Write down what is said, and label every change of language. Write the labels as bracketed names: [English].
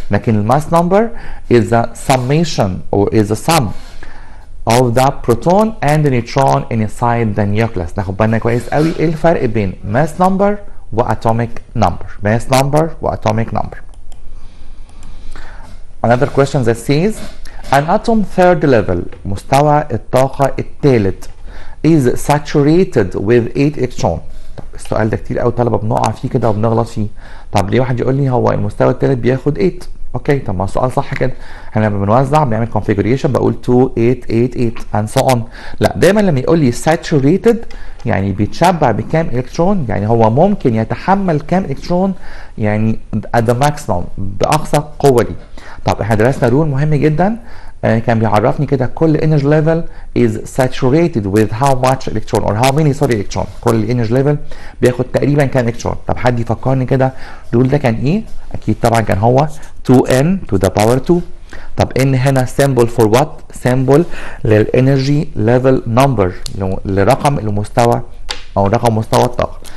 [English] لكن الماس number is a summation or is a sum of the proton and the neutron inside the nucleus. [Arabic] ناخد بالنا كويس قوي ايه الفرق بين mass number واتوميك نمبر. mass number واتوميك نمبر. [English] Another question that says an atom third level، مستوى الطاقة الثالث is saturated with 8 electron. [Arabic] طب السؤال ده كتير قوي طلبة بنقع فيه كده وبنغلط فيه. طب ليه واحد يقول لي هو المستوى الثالث بياخد 8؟ اوكي طب ما السؤال صح كده، احنا لما بنوزع بنعمل configuration بقول 2 8 8 8 and so on. لا دايما لما يقول لي saturated يعني بيتشبع بكام الكترون، يعني هو ممكن يتحمل كام الكترون يعني at the maximum، باقصى قوه ليه. طب احنا درسنا رول مهم جدا، كان بيعرفني كده كل energy level is saturated with how much electron or how many electron. كل energy level بياخد تقريبا كام الكترون. طب حد يفكرني كده الرول ده كان ايه؟ اكيد طبعا كان هو 2n to the power 2. طب ان هنا symbol for what؟ symbol للانرجي ليفل نمبر، لرقم المستوى او رقم مستوى الطاقه.